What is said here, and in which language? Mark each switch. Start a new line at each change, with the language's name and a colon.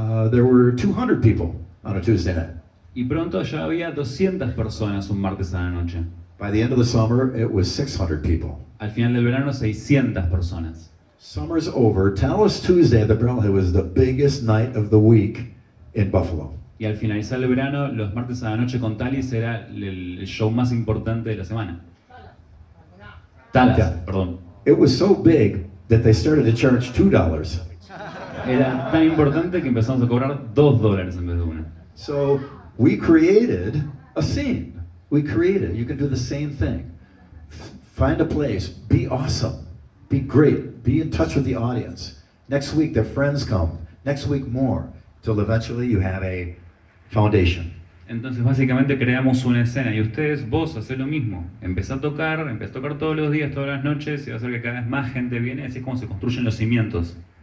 English: there were 200 people on a Tuesday night.
Spanish: Y pronto ya había 200 personas un martes a la noche.
English: By the end of the summer, it was 600 people.
Spanish: Al final del verano, 600 personas.
English: Summer's over. Dallas Tuesday at the Barrelhead was the biggest night of the week in Buffalo.
Spanish: Y al finalizar el verano, los martes a la noche con Talis era el show más importante de la semana. Talas,
English: Yeah.
Spanish: perdón.
English: It was so big that they started to charge $2.
Spanish: Era tan importante que empezamos a cobrar $2 en vez de uno.
English: So we created a scene. We created. You can do the same thing. Find a place. Be awesome. Be great. Be in touch with the audience. Next week, their friends come. Next week, more. Till eventually you have a foundation.
Spanish: Entonces básicamente creamos una escena y vos hacés lo mismo. Empezá a tocar todos los días, todas las noches y va a hacer que cada vez más gente viene, así es como se construyen los cimientos.